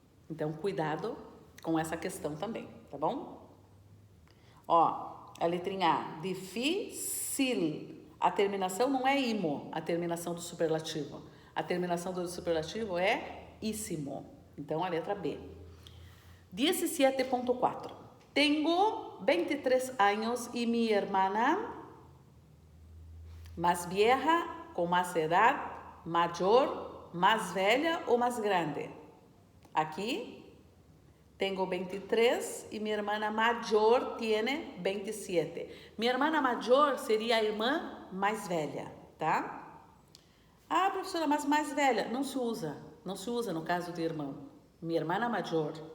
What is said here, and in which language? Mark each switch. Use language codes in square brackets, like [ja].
[pt] Então, cuidado com essa questão também, tá bom? Ó, a letrinha A, difícil. A terminação não é imo, a terminação do superlativo. A terminação do superlativo é íssimo. Então, a letra B. 17.4. [es] Tengo 23 años y mi hermana más vieja, con más edad, mayor, más [pt] velha ou [es] más grande. Aqui, tengo 23 y mi hermana mayor tiene 27. Mi hermana mayor [pt] seria a irmã mais velha, tá? Ah, professora, mas mais velha. Não se usa no caso de irmão. [es] Mi hermana mayor.